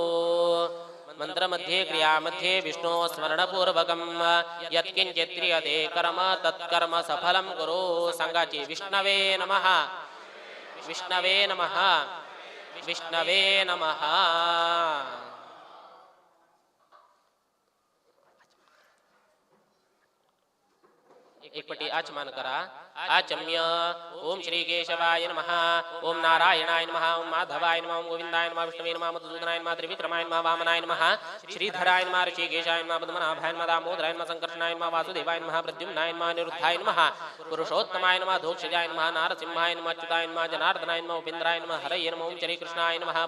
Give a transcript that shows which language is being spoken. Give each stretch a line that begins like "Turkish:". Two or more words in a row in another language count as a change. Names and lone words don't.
Sanskrit: मंत्र मध्ये क्रिया मध्ये विष्णु स्मरण पूर्वकम यत्किंचित् क्रियते कर्म तत्कर्म सफलं कुरु। संगाची विष्णवे नमः विष्णवे नमः विष्णवे नमः।
Konkani: एक पटी आचमान करा।
Sanskrit: आचम्य ओम श्री केशवाय नमः ओम नारायणाय नमः ओम माधवाय नमः ओम गोविंदाय नमः विष्णवे नमः मधुसूदनाय नमः त्रिविक्रमाय नमः वामनाय नमः श्रीधराय नमः ऋषिकेशाय नमः पद्मनाभाय नमः दामोदराय नमः संकर्षणाय नमः वासुदेवाय नमः प्रद्युम्नाय नमः अनिरुद्धाय नमः पुरुषोत्तमाय नमः धोक्षजाय नमः नारसिंहाय नमः अच्युताय नमः जनार्दनाय नमः उपेन्द्राय नमः हरये नमः ओम श्री कृष्णाय नमः